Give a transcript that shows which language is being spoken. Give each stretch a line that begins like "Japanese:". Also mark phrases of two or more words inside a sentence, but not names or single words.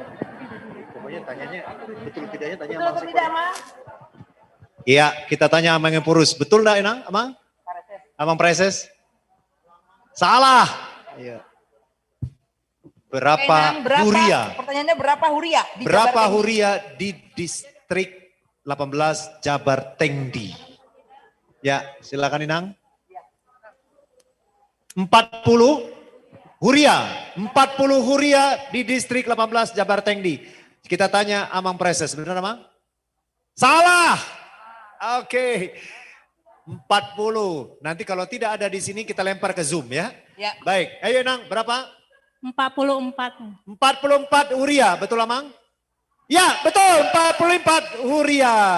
Indonesian: Pokoknya tanyanya betul tidaknya tanya Betul atau tidak, Mas? Iya, kita tanya Amang yang Purus. Betul enggak, Inang? Amang? Amang Preses? Salah. Iya. Berapa huria? Pertanyaannya berapa huria? Berapa huria di distrik 18 Jabar Tengdi? Ya, silakan Inang. 40 huria. 40 huria di distrik 18 Jabar Tengdi. Kita tanya Amang Preses, benar Amang? Salah. Oke. 40. Nanti kalau tidak ada di sini kita lempar ke Zoom ya. Ya. Baik, ayo Inang, berapa? 44. 44 huria, betul Amang? Ya, betul, 44 huria.